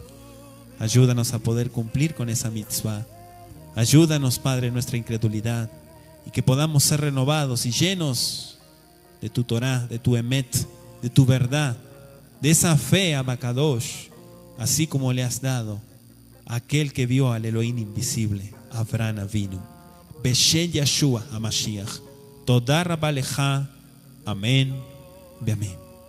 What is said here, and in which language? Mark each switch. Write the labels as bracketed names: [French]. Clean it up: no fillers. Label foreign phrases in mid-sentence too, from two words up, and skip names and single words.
[Spanish] Ayúdanos a poder cumplir con esa mitzvah. Ayúdanos, Padre, en nuestra incredulidad, y que podamos ser renovados y llenos de tu Torah, de tu Emet, de tu verdad, de esa fe, [Hebrew] אבא קדוש, [Spanish] así como le has dado a aquel que vio al Elohim invisible, [Hebrew] אברהם אבינו. בשם ישוע המשיח. תודה רבה לך. [Spanish] Amén. Amén.